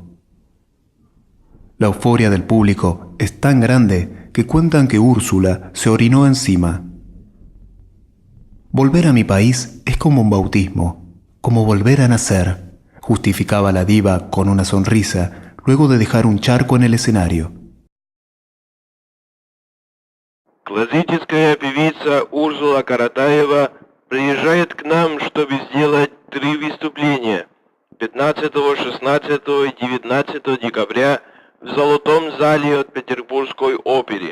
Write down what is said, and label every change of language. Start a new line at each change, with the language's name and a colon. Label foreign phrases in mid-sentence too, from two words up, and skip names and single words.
Spanish: La euforia del público es tan grande que cuentan que Úrsula se orinó encima. Volver a mi país es como un bautismo, como volver a nacer, justificaba la diva con una sonrisa luego de dejar un charco en el escenario.
Russian: Классическая певица Урсула Каратаева приезжает к нам, чтобы сделать 3 выступления 15, 16 и 19 декабря в Золотом зале от Петербургской оперы.